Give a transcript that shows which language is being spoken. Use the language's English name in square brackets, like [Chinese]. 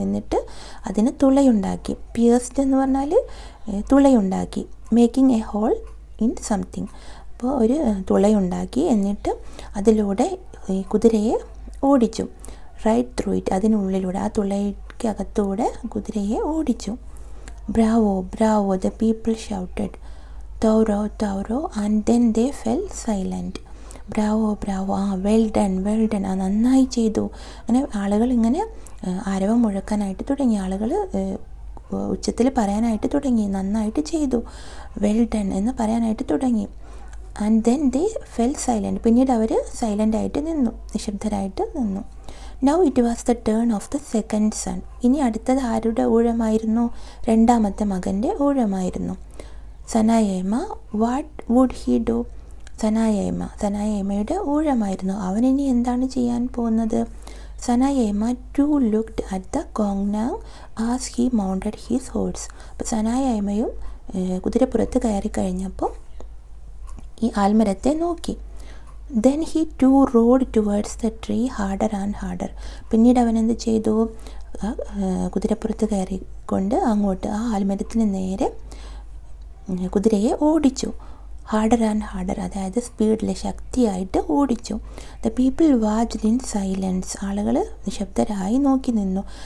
[Malayalam] എന്നിട്ട് അതിന് തുളയുണ്ടാക്കി. പിയേഴ്സ്ഡ് എന്ന് പറഞ്ഞാൽ തുളയുണ്ടാക്കി. [English] Making a hole in something. [Malayalam] അപ്പോൾ ഒരു തുളയുണ്ടാക്കി, എന്നിട്ട് അതിലൂടെ കുതിരയെ ഓടിച്ചു. [English] right through it, [Malayalam] അതിനുള്ളിലൂടെ, ആ തുളയ്ക്കകത്തൂടെ കുതിരയെ ഓടിച്ചു. [English] Bravo, bravo, the people shouted. Tauro, tauro, and then they fell silent. Bravo, bravo, well done, well done, [Malayalam] നന്നായി ചെയ്തു. അങ്ങനെ ആളുകൾ ഇങ്ങനെ ആരവം മുഴക്കാനായിട്ട് തുടങ്ങി. ആളുകൾ ഉച്ചത്തിൽ പറയാനായിട്ട് തുടങ്ങി, നന്നായിട്ട് ചെയ്തു, വെൽ ഡൺ എന്ന് പറയാനായിട്ട് തുടങ്ങി. [English] And then they fell silent. [Malayalam] പിന്നീട് അവർ സൈലൻ്റായിട്ട് നിന്നു, നിശബ്ദരായിട്ട് നിന്നു. [English] Now it was the turn of the second son. [Malayalam] ഇനി അടുത്തത് ആരുടെ ഊഴമായിരുന്നു? രണ്ടാമത്തെ മകൻ്റെ ഊഴമായിരുന്നു. [English] Sanayaima, what would he do? [Malayalam] സനായേമയുടെ ഊഴമായിരുന്നു. അവനിനി എന്താണ് ചെയ്യാൻ പോകുന്നത്? [English] സനായേമ to looked at the ഗോങ്നാങ് as he mounted his horse. [Malayalam] അപ്പോൾ സനായേമയും കുതിരപ്പുറത്ത് കയറി കഴിഞ്ഞപ്പോൾ ഈ ആൽമരത്തെ നോക്കി. [English] Then he too rode towards the tree harder and harder. [Malayalam] പിന്നീട് അവൻ എന്ത് ചെയ്തു? കുതിരപ്പുറത്ത് കയറിക്കൊണ്ട് അങ്ങോട്ട് ആ ആൽമരത്തിന് നേരെ കുതിരയെ ഓടിച്ചു. [English] harder and harder, [Malayalam] അതായത് സ്പീഡിൽ, ശക്തിയായിട്ട് ഓടിച്ചു. [English] The people watched in silence. [Malayalam] ആളുകൾ നിശബ്ദരായി നോക്കി നിന്നു.